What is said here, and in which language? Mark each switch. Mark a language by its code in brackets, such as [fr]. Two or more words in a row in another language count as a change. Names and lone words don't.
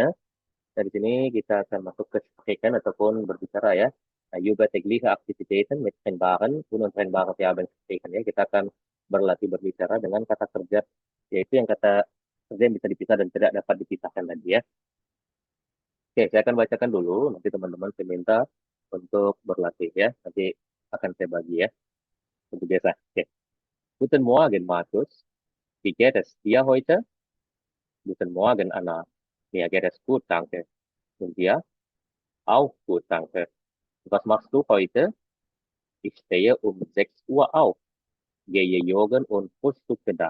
[id] Dari sini kita akan masuk ke spreken ataupun berbicara ya. Nah, juga [de] tägliche Aktivitäten mit trennbaren und untrennbaren Verben ya. [id] Kita akan berlatih berbicara dengan kata kerja, yaitu yang kata kerja yang bisa dipisah dan tidak dapat dipisahkan tadi ya. Oke, saya akan bacakan dulu. Nanti teman-teman saya minta untuk berlatih ya. Nanti akan saya bagi ya. Seperti biasa. Oke. [de] Guten Morgen, Markus. Wie geht es dir heute? Guten Morgen, Anna. Mir geht es gut, danke. Und dir? Auch gut, danke. Was machst du heute? Ich stehe um 6 Uhr auf, gehe joggen und frühstücke dann.